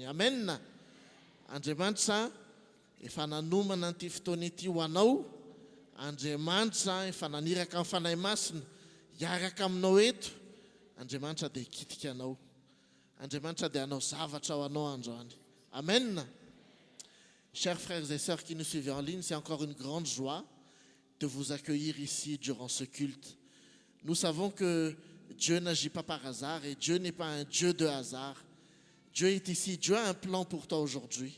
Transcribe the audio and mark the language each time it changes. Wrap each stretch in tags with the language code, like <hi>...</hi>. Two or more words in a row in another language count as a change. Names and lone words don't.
<mg>Amen. Andriamanitra efa nanomana an'ity fotoana ity ho anao. Andriamanitra efa naniraka amin'ny fanahy masina hiaraka aminao eto. Andriamanitra dia hikitika anao. Andriamanitra dia hanao zavatra ho anao androany. Amen.</mg> <fr>Chers frères et sœurs qui nous suivent en ligne, c'est encore une grande joie de vous accueillir ici durant ce culte. Nous savons que Dieu n'agit pas par hasard et Dieu n'est pas un Dieu de hasard. Dieu est ici, Dieu a un plan pour toi aujourd'hui.</fr>